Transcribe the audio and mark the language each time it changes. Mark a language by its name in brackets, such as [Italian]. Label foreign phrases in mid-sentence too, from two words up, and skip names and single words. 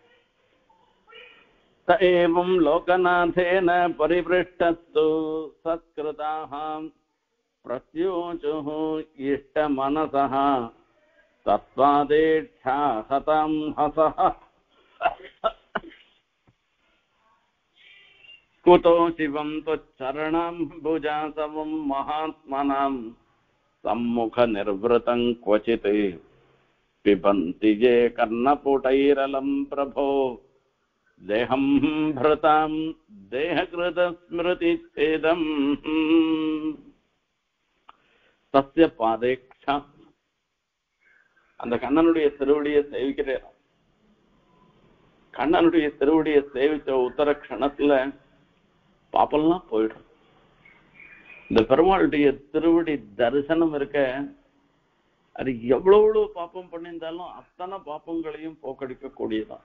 [Sanskrit] एवं लोकनाथेन परिपृष्टस्तु सत्कृताः प्रत्यूचुः हृष्टमनसः तत्त्वादेक्षा सतं हसः. कुतो शिवं त्वच्चरणाम्बुजासवं महात्मनां सम्मुखनिर्वृतं क्वचित् पिबन्ति ये कर्णपुटैरलं प्रभो देहं भृतां देहकृतस्मृतिच्छेदम् तस्य पादेक्षा [Tamil] அந்த கண்ணனுடைய திருவடியை சேவிக்கிறேன். கண்ணனுடைய திருவடியை சேவிச்ச உத்தர க்ஷணத்துல பாப்பெல்லாம் போயிடும். இந்த பெருமாளுடைய திருவடி தரிசனம் இருக்க, அது எவ்வளவு பாப்பம் பண்ணியிருந்தாலும் அத்தனை பாப்பங்களையும் போக்கடிக்க கூடியதான்.